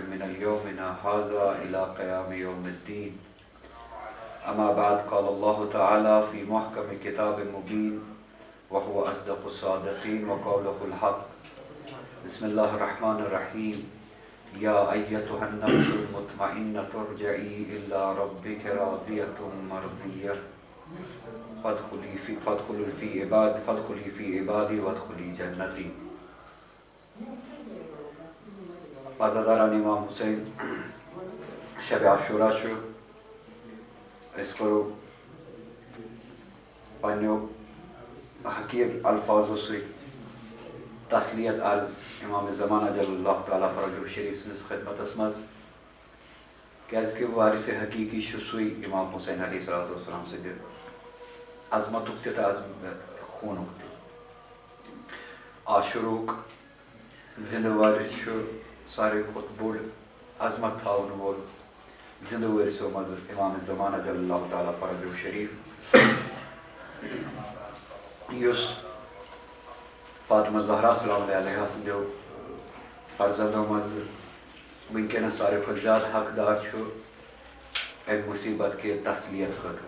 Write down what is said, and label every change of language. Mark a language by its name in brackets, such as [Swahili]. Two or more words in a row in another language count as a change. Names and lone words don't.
[Arabic] من اليومنا هذا إلى قيام يوم الدين أما بعد قال الله تعالى في محكم كتاب مبين وهو أصدق الصادقين وقوله الحق بسم الله الرحمن الرحيم يا أيتها النفس المطمئنة ارجعي إلى ربك راضية مرضية فادخلي في عبادي وادخلي جنتي. [Kashmiri] عزاداران امام حسین شب عاشورہ چھُ أسۍ کرو پننیو حقیق الفاظو سۭتۍ تسلیت عرض امام زمانہ [Arabic] جل اللہ تعالیٰ فرجہ شریف [Kashmiri] سٕنٛدِس خدمتس منٛز کیٛازِکہِ وارثِ حقیٖقی چھُ سُے امام حسین [Arabic] علیہ الصلوۃ والسلام [Kashmiri] سٕنٛدِ عظمتُک تہِ تہٕ خوٗنُک تہِ. عاشوٗرُک زِندٕ وٲرِث چھُ ساروی کھۄتہٕ بوٚڑ عظمت تھاوَن وول زِندٕ وٲرثو منٛزٕ امام زمانہ [Arabic] جل اللہ تعالیٰ فرجہ شریف [Kashmiri] یُس فاطمہ زہرا [Arabic] سلام علیہ [Kashmiri] سٕنٛدیو فرزندو منٛزٕ وٕنکٮ۪نس ساروی کھۄتہٕ زیادٕ حقدار چھُ اَمہِ مُصیبت کہِ تسلیت خٲطرٕ.